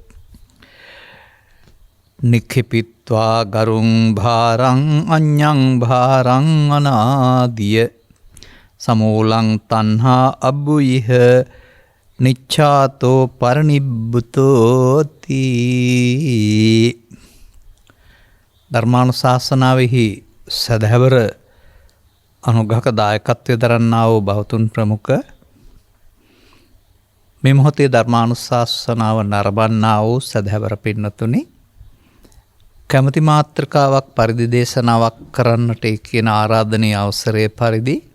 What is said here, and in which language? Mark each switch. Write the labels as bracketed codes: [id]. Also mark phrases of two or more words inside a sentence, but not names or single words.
[pi] නික්ඛිපිත්වා ගරුං භාරං අඤ්ඤං භාරං අනාදිය සමූලං තණ්හා අබ්බුයිහ නිච්ඡාතෝ පරිනිබ්බුතෝති. [si] ධර්මානුශාසනාවෙහි සදහැවර අනුග්‍රහක දායකත්වය දරන්නා වූ බෞතුන් ප්‍රමුඛ මේ මොහොතේ ධර්මානුශාසනාව නරඹන්නා වූ සදහැවර පින්නතුනි, කැමැති මාත්‍රකාවක් පරිදි දේශනාවක් කරන්නට කියන ආරාධනීය අවසරයේ පරිදි